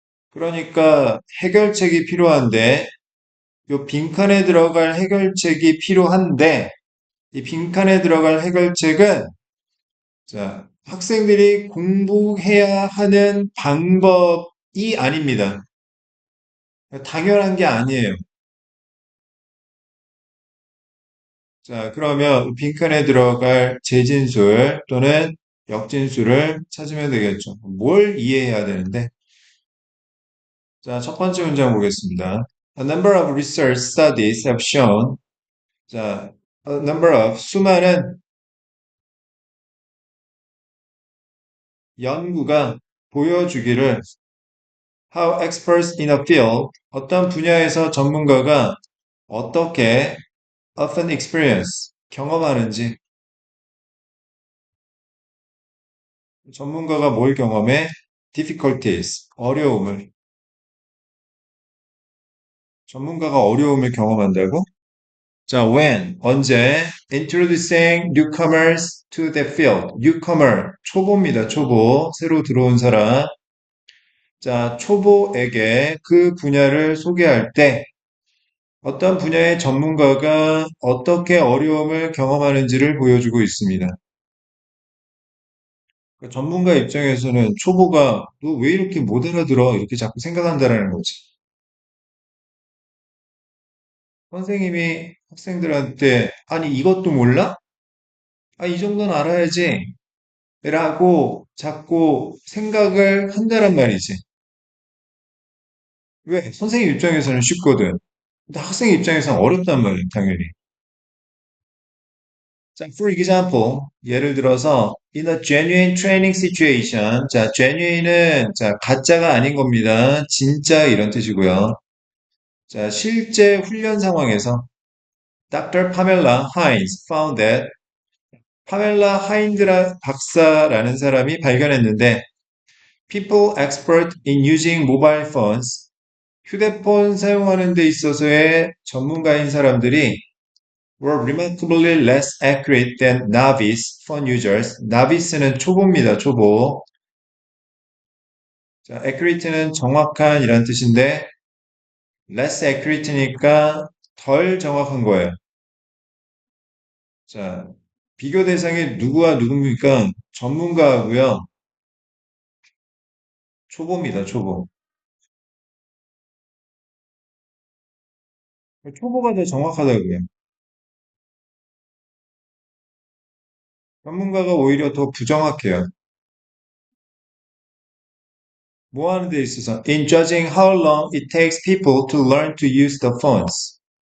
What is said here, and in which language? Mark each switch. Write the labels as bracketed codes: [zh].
[ko] 그러니까 해결책이 필요한데, 요 빈칸에 들어갈 해결책이 필요한데, 이 빈칸에 들어갈 해결책은, 자, 학생들이 공부해야 하는 방법이 아닙니다. 당연한 게 아니에요. 자, 그러면 빈칸에 들어갈 재진술 또는 역진술을 찾으면 되겠죠. 뭘 이해해야 되는데? 자, 첫 번째 문장 보겠습니다. [en] A number of research studies have shown, 자, A number of [ko] 수많은 연구가 보여주기를 [en] how experts in a field [ko] 어떤 분야에서 전문가가 어떻게 [en] often experience [ko] 경험하는지 전문가가 뭘 경험해? difficulties 어려움을 전문가가 어려움을 경험한다고? [en] 자, when 언제 introducing newcomers to the field newcomer [ko] 초보입니다. 초보 새로 들어온 사람 자, 초보에게 그 분야를 소개할 때 어떤 분야의 전문가가 어떻게 어려움을 경험하는지를 보여주고 있습니다. 그러니까 전문가 입장에서는 초보가 너 왜 이렇게 못 알아들어? 이렇게 자꾸 생각한다라는 거지. 선생님이 학생들한테 아니 이것도 몰라? 아, 이 정도는 알아야지. 라고 자꾸 생각을 한다란 말이지. 왜? 선생님 입장에서는 쉽거든. 근데 학생 입장에서는 어렵단 말이야, 당연히. [en] 자, for example, [ko] 예를 들어서 [en] in a genuine training situation. [ko] 자, genuine은 자, 가짜가 아닌 겁니다. 진짜 이런 뜻이고요. 자, 실제 훈련 상황에서 Dr. [en] Pamela Hines found that [ko] 파멜라 하인드라 박사라는 사람이 발견했는데 [en] people expert in using mobile phones [ko] 휴대폰 사용하는 데 있어서의 전문가인 사람들이 [en] were remarkably less accurate than novice phone users. [ko] novice는 초보입니다. 초보. 자, accurate는 정확한 이란 뜻인데 less accurate니까 덜 정확한 거예요. 자, 비교 대상이 누구와 누굽니까? 전문가하고요. 초보입니다. 초보. 초보가 더 정확하다고요. 전문가가 오히려 더 부정확해요. 뭐 하는 데 있어서 [en] in judging how long it takes people to learn to use the phones.